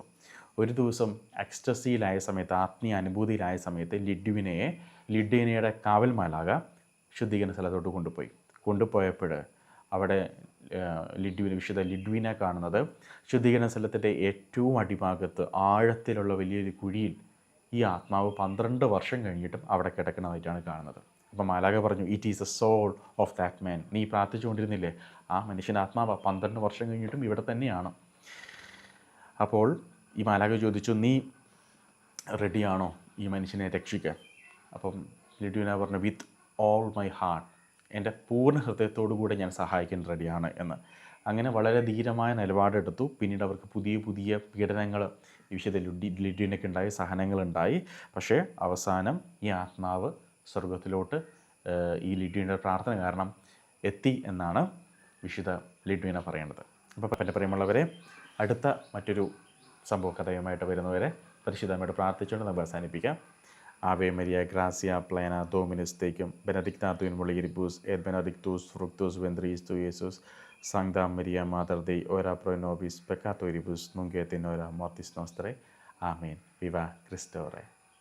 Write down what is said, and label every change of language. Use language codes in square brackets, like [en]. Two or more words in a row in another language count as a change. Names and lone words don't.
[ml] ഒരു ദിവസം എക്സ്റ്റസിയിലായ സമയത്ത്, ആത്മീയ അനുഭൂതിയിലായ സമയത്ത് ലിഡ്വിനയുടെ കാവൽ മാലാഖ ശുദ്ധീകരണ സ്ഥലത്തോട്ട് കൊണ്ടുപോയപ്പോൾ അവിടെ വിശുദ്ധ ലിഡ്വിനെ കാണുന്നത് ശുദ്ധീകരണ സ്ഥലത്തിൻ്റെ ഏറ്റവും അടിഭാഗത്ത് ആഴത്തിലുള്ള വലിയൊരു കുഴിയിൽ ഈ ആത്മാവ് 12 വർഷം കഴിഞ്ഞിട്ടും അവിടെ കിടക്കുന്നതായിട്ടാണ് കാണുന്നത്. അപ്പോൾ മാലാഖ പറഞ്ഞു, [en] It is a soul of that man. [ml] നീ പ്രാർത്ഥിച്ചുകൊണ്ടിരുന്നില്ലേ, ആ മനുഷ്യൻ്റെ ആത്മാവ് 12 വർഷം കഴിഞ്ഞിട്ടും ഇവിടെ തന്നെയാണ്. അപ്പോൾ ഈ മാലാഖ ചോദിച്ചു, നീ റെഡിയാണോ ഈ മനുഷ്യനെ രക്ഷിക്കാൻ? അപ്പം ലിഡ്വിന പറഞ്ഞു, [en] with all my heart, [ml] എൻ്റെ പൂർണ്ണ ഹൃദയത്തോടു കൂടെ ഞാൻ സഹായിക്കാൻ റെഡിയാണ് എന്ന്. അങ്ങനെ വളരെ ധീരമായ നിലപാടെടുത്തു. പിന്നീട് അവർക്ക് പുതിയ പുതിയ പീഡനങ്ങൾ വിശുദ്ധ ലിഡ്വിനയ്ക്കുണ്ടായി, സഹനങ്ങളുണ്ടായി. പക്ഷേ അവസാനം ഈ ആത്മാവ് സ്വർഗത്തിലോട്ട് ഈ ലിഡ്വിനയുടെ പ്രാർത്ഥന കാരണം എത്തി എന്നാണ് വിശുദ്ധ ലിഡ്വിന പറയേണ്ടത്. അപ്പോൾ എൻ്റെ പ്രിയമുള്ളവരെ, അടുത്ത മറ്റൊരു സംഭവ കഥയുമായിട്ട് വരുന്നവരെ പരിശുദ്ധമായിട്ട് പ്രാർത്ഥിച്ചുകൊണ്ട് നമുക്ക് അവസാനിപ്പിക്കാം. [la] Ave Maria, gracia plena, Dominus tecum, benedicta tu in mulieribus, et benedictus fructus ventris tui, Iesus. Sancta Maria, Mater Dei, ora pro nobis peccatoribus, nunc et in hora mortis nostrae. Amen. Viva Christo Re.